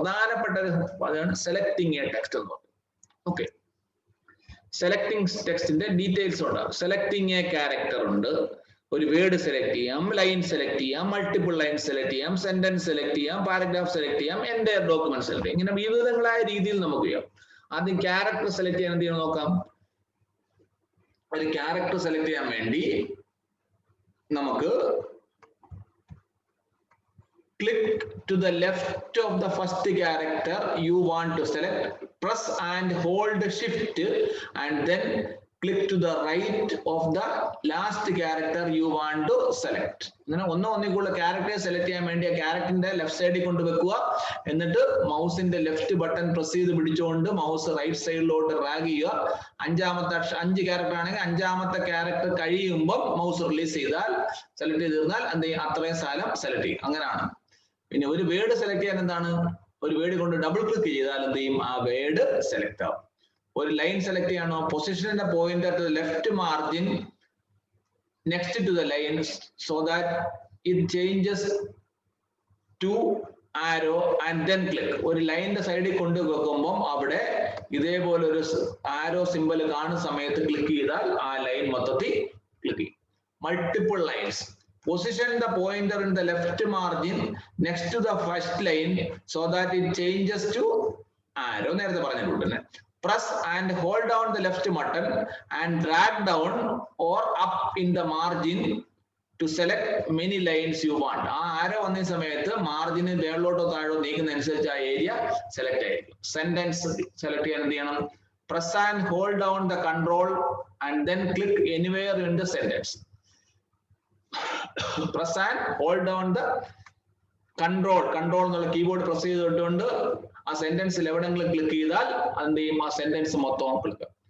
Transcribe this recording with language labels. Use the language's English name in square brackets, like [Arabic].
[Malayalam] പ്രധാനപ്പെട്ട അതാണ് selecting A text എന്ന് പറയുന്നത്. ഓക്കെ, സെലക്ടിങ് ടെക്സ്റ്റിന്റെ ഡീറ്റെയിൽസ് ഉണ്ട്. സെലക്ടിങ് എ ക്യാരക്ടർ ഉണ്ട്, ഒരു വേർഡ് സെലക്ട് ചെയ്യാം, ലൈൻ സെലക്ട് ചെയ്യാം, മൾട്ടിപ്പിൾ ലൈൻ സെലക്ട് ചെയ്യാം, സെന്റൻസ് സെലക്ട് ചെയ്യാം, പാരഗ്രാഫ് സെലക്ട് ചെയ്യാം, എൻ്റയർ ഡോക്യുമെന്റ് സെലക്ട് ചെയ്യാം. ഇങ്ങനെ വിവിധങ്ങളായ രീതിയിൽ നമുക്ക് ചെയ്യാം. ആദ്യം ക്യാരക്ടർ സെലക്ട് ചെയ്യാൻ എന്ത് ചെയ്യണം നോക്കാം. ഒരു ക്യാരക്ടർ സെലക്ട് ചെയ്യാൻ വേണ്ടി നമുക്ക് [English] click to the left of the first character you want to select, press and hold shift and then click to the right of the last character you want to select. [Malayalam] അങ്ങനെ ഒന്നിക്കുള്ള ക്യാരക്ടറെ select ചെയ്യാൻ വേണ്ടി ആ ക്യാരക്ടറിന്റെ left സൈഡിൽ കൊണ്ടുവെക്കുക, എന്നിട്ട് മൗസിന്റെ left button press ചെയ്ത് പിടിച്ചുകൊണ്ട് mouse right സൈഡിലോട്ട് drag ചെയ്യുക. 5 ക്യാരക്ടർ ആണെങ്കിൽ 5ാമത്തെ ക്യാരക്ടർ കഴിയുമ്പോൾ മൗസ് റിലീസ് ചെയ്താൽ സെലക്ട് ചെയ്ത് തീർന്നാൽ എന്ത് ചെയ്യും, അത്രയും സ്ഥലം സെലക്ട് ചെയ്യും. അങ്ങനെയാണ്. പിന്നെ ഒരു വേർഡ് സെലക്ട് ചെയ്യാൻ എന്താണ്, ഒരു വേർഡ് കൊണ്ട് ഡബിൾ ക്ലിക്ക് ചെയ്താൽ എന്ത് ചെയ്യും, ആ വേർഡ് സെലക്ട് ആവും. ഒരു ലൈൻ സെലക്ട് ചെയ്യണോ, [English] പൊസിഷന്റെ pointer to left margin next to the line so that it changes to arrow and then click. [Malayalam] ഒരു ലൈനിന്റെ സൈഡിൽ കൊണ്ടുവെക്കുമ്പോൾ അവിടെ ഇതേപോലെ ഒരു ആരോ സിമ്പൽ കാണുന്ന സമയത്ത് ക്ലിക്ക് ചെയ്താൽ ആ ലൈൻ മൊത്തത്തിൽ ക്ലിക്ക് ചെയ്യും. [English] Multiple lines. Position the pointer in the left margin next to the first line so that it changes to arrow. [Malayalam] നേരത്തെ പറഞ്ഞിട്ടുണ്ട് തന്നെ. [English] Press and hold down the left button and drag down or up in the margin to select many lines you want. [Malayalam] ആ ആരോ വന്ന സമയത്ത് മാർജിന് മേളിലോട്ടോ താഴോ നീക്കുന്നതനുസരിച്ച് ആ area select ആയിരിക്കും. Sentence select ചെയ്യാൻ എന്ത് ചെയ്യണം, [English] press and hold down the control and then click anywhere in the sentence. Press and hold down the control [Malayalam] എന്നുള്ള keyboard press ചെയ്തിട്ടുണ്ട് ആ സെന്റൻസിൽ എവിടെയെങ്കിലും ക്ലിക്ക് ചെയ്താൽ എന്ത് ചെയ്യും, ആ സെന്റൻസ് മൊത്തം ക്ലിക്ക്.